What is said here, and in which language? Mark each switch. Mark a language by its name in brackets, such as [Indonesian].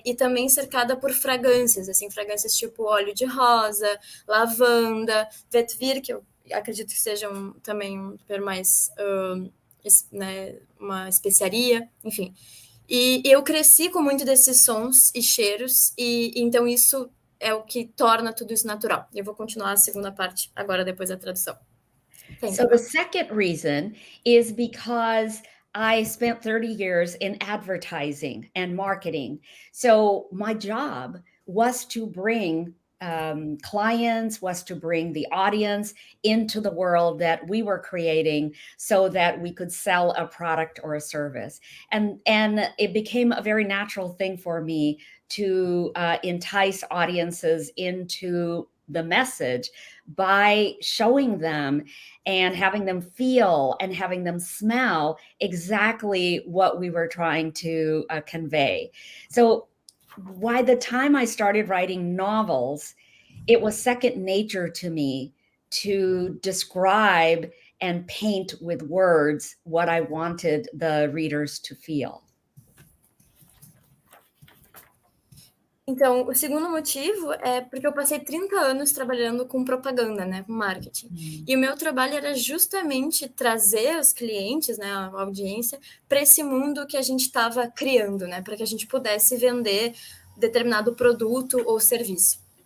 [Portuguese] E também cercada por fragrâncias, assim, fragrâncias tipo óleo de rosa, lavanda, vetiver, que eu acredito que seja também um mais, né, uma especiaria, enfim. E eu cresci com muito desses sons e cheiros, e então isso é o que torna tudo isso natural. Eu vou continuar a segunda parte agora, depois da tradução. [English] So the second reason is because I spent 30 years in advertising and marketing. So my job was to bring clients, was to bring the audience into the world that we were creating so that we could sell a product or a service. And it became a very natural thing for me to entice audiences into the message by showing them and having them feel and having them smell exactly what we were trying to convey. So by the time I started writing novels, it was second nature to me to describe and paint with words what I wanted the readers to feel. [Portuguese] Então, o segundo motivo é porque eu passei 30 anos trabalhando com propaganda, né, com marketing. E o meu trabalho era justamente trazer os clientes, né, a audiência, para esse mundo que a gente estava criando, né, para que a gente pudesse vender determinado produto ou serviço.